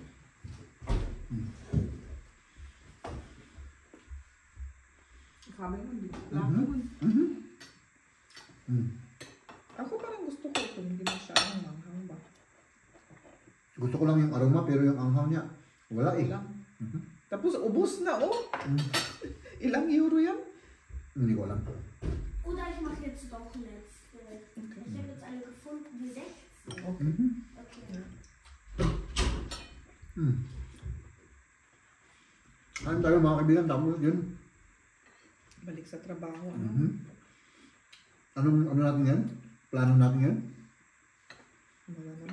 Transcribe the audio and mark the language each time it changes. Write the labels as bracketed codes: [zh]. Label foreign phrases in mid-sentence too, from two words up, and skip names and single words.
[tl] Kami mo, Ako parang gusto ko ito, hindi masyadong manghang ba? Gusto ko lang yung aroma pero yung anghang niya, wala eh. Ilang. Tapos ubos na Ilang euro yan? Hindi ko alam. [de] Oder ich mache jetzt doch letzte. Okay. Ich habe jetzt alle gefunden, die 16. Okay. Okay. [tl] Kain tayo mga kaibigan, tapos yun. Balik sa trabaho. Ano natin yan? Plano natin yan? Wala naman.